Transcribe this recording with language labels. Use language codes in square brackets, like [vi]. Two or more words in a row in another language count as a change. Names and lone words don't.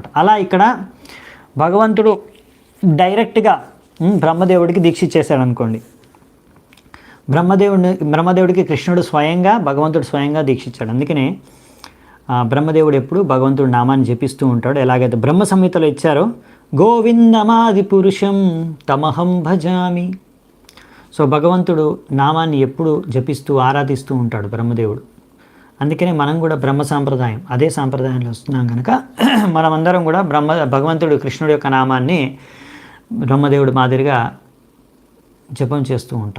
[te] అలా ఇక్కడ భగవంతుడు డైరెక్ట్గా బ్రహ్మదేవుడికి దీక్ష ఇచ్చేశాడు అనుకోండి. బ్రహ్మదేవుడికి కృష్ణుడు స్వయంగా, భగవంతుడు స్వయంగా దీక్షించాడు. అందుకనే బ్రహ్మదేవుడు ఎప్పుడు భగవంతుడు నామాన్ని జపిస్తూ ఉంటాడు. ఎలాగైతే బ్రహ్మ సంహితలో ఇచ్చారో [sa] గోవిందమాది పురుషం తమహం భజామి. [te] సో భగవంతుడు నామాన్ని ఎప్పుడు జపిస్తూ ఆరాధిస్తూ ఉంటాడు బ్రహ్మదేవుడు. అందుకనే మనం కూడా బ్రహ్మ సాంప్రదాయం, అదే సాంప్రదాయంలో వస్తున్నాం కనుక మనమందరం కూడా భగవంతుడు కృష్ణుడి యొక్క నామాన్ని బ్రహ్మదేవుడు మాదిరిగా జపం చేస్తూ ఉంటాం.